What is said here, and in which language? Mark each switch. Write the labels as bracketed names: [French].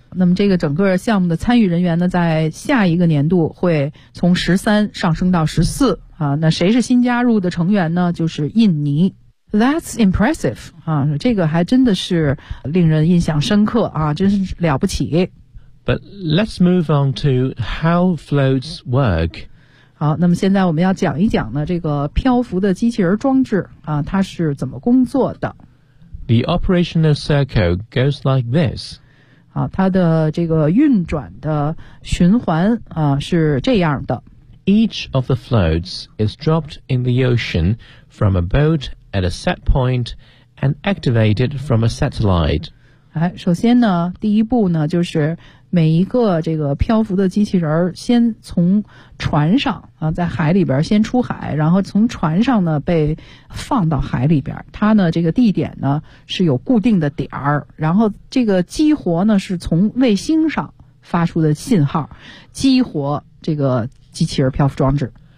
[Chinese] 那么这个整个项目的参与人员呢，在下一个年度会从13上升到14。啊，那谁是新加入的成员呢？就是印尼。 [English] That's impressive. [Chinese] 啊，这个还真的是令人印象深刻啊，真是了不起。 [English] But let's move on to how floats work. [Chinese] 好，那么现在我们要讲一讲呢，这个漂浮的机器人装置啊，它是怎么工作的。 [English] The operational circle goes like this. [Chinese] 啊，它的这个运转的循环啊是这样的。 [English] Each of the floats is dropped in the ocean from a boat at a set point and activated from a satellite. [Chinese] 哎，首先呢，第一步呢就是。每一个这个漂浮的机器人先从船上啊，在海里边先出海，然后从船上呢被放到海里边，它呢这个地点呢是有固定的点儿，然后这个激活呢是从卫星上发出的信号激活这个机器人漂浮装置。